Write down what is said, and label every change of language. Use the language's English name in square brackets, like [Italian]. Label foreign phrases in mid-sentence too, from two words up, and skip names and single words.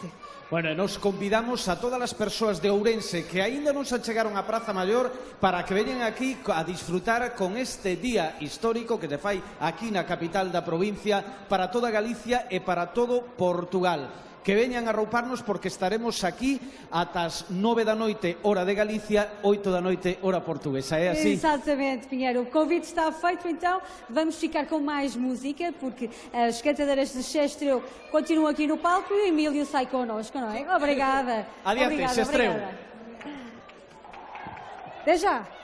[Galician] Bueno, nos convidamos a todas as persoas de Ourense que aínda non se achegaron á Praza Maior para que veñan aquí a disfrutar con este día histórico que se fai aquí na capital da provincia para toda Galicia e para todo Portugal. Que veñan a rouparnos porque estaremos aquí ata as 9 da noite, hora de Galicia, 8 da noite, hora portuguesa. É así? [Portuguese] Exatamente, Pinheiro. O convite está feito, então vamos ficar com mais música, porque as cantadeiras de Xestreu continuam aqui no palco e o Emílio sai connosco, não é? Obrigada. Adiante, Obrigada, Xestreu. obrigada. Até já.